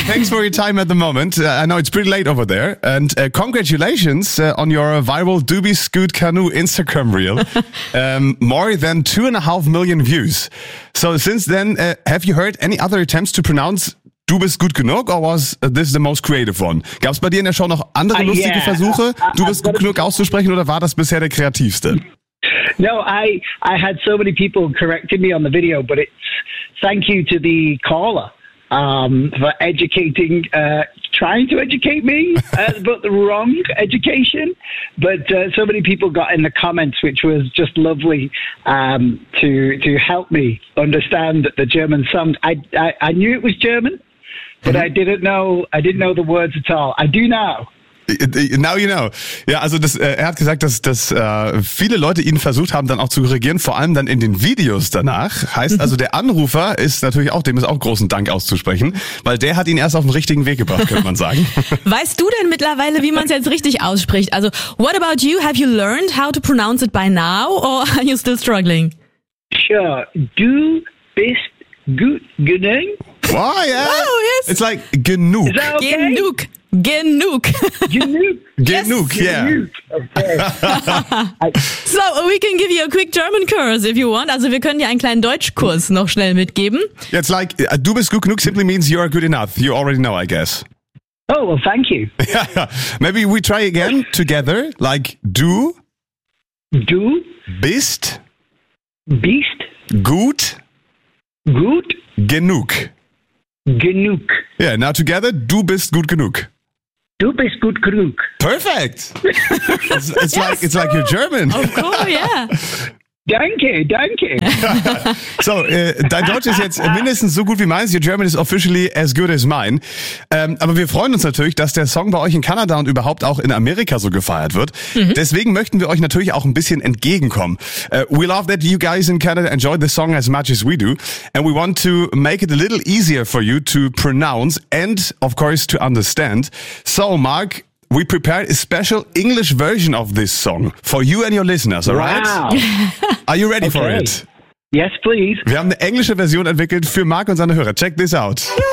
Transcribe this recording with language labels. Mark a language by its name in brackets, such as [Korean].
[English] Thanks for your time at the moment. I know it's pretty late over there. And congratulations on your viral Doobie Scoot Canoe Instagram reel. More than 2.5 million views. So since then, have you heard any other attempts to pronounce Du bist gut genug, or was this the most creative one? [German] Gab es bei dir in der Show noch andere lustige Versuche, Du bist gut genug auszusprechen, oder war das bisher der kreativste? [English] No, I had so many people correcting me on the video, but it's thank you to the caller for educating, trying to educate me about the wrong education. But so many people got in the comments, which was just lovely to help me understand the German song. I knew it was German, but I didn't know the words at all. I do now. Now you know. [German] Ja, also das, er hat gesagt, dass viele Leute ihn versucht haben, dann auch zu korrigieren, vor allem dann in den Videos danach. Heißt also, der Anrufer ist natürlich auch, dem ist auch großen Dank auszusprechen, weil der hat ihn erst auf den richtigen Weg gebracht, könnte man sagen. Weißt du denn mittlerweile, wie man es jetzt richtig ausspricht? [English] Also, what about you? Have you learned how to pronounce it by now or are you still struggling? [German] Sure. Du bist gut genug. [English] Wow, yes. It's like genug. Is that okay? [German] Genug. Genug. Genug. Genug, [English] yes. Yeah. [German] Genug. Okay. [English] So, we can give you a quick German curse if you want. [German] Also, wir können dir einen kleinen Deutschkurs noch schnell mitgeben. [English] It's like, [German] du bist gut genug [English] simply means you are good enough. You already know, I guess. Oh, well, thank you. Maybe we try again together, like du. [German] Du. Bist. Bist. Gut. Gut. Genug. Genug. Yeah, now together, du bist gut genug. Du bist gut genug. [English] Perfect. It's like it's like you're German. Of course, yeah. [German] Danke. So, dein Deutsch ist jetzt mindestens so gut wie meins. [English] Your German is officially as good as mine. [German] Aber wir freuen uns natürlich, dass der Song bei euch in Kanada und überhaupt auch in Amerika so gefeiert wird. Mhm. Deswegen möchten wir euch natürlich auch ein bisschen entgegenkommen. [English] We love that you guys in Canada enjoy the song as much as we do. And we want to make it a little easier for you to pronounce and, of course, to understand. So, Mark, we prepared a special English version of this song for you and your listeners, all right? Wow. Are you ready for it? Yes, please. [German] Wir haben eine englische Version entwickelt für Mark und seine Hörer. [English] Check this out.